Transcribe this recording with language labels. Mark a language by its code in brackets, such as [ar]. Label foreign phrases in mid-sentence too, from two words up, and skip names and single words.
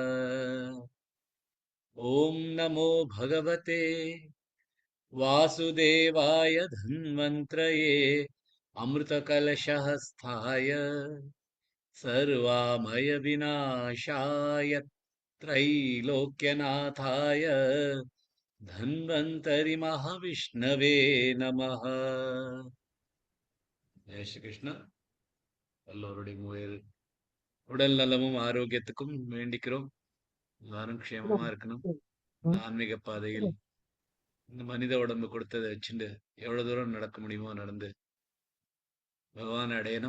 [sa] ॐ नमो भगवते वासुदेवाय धन्वन्त्रये अमृतकलशहस्ताय सर्वामयविनाशाय त्रैलोक्यनाथाय धन्वन्तरि महाविष्णवे नमः। [hi] जय श्री कृष्ण. [ta] எல்லோருடைய உடல் நலமும் ஆரோக்கியத்துக்கும் வேண்டிக்கிறோம். எல்லாரும் க்ஷேமமா இருக்கணும். இந்த ஆன்மீக பாதையில் இந்த மனித உடம்பு கொடுத்ததை வச்சுட்டு எவ்வளவு தூரம் நடக்க முடியுமோ நடந்து பகவான் அடையணும்.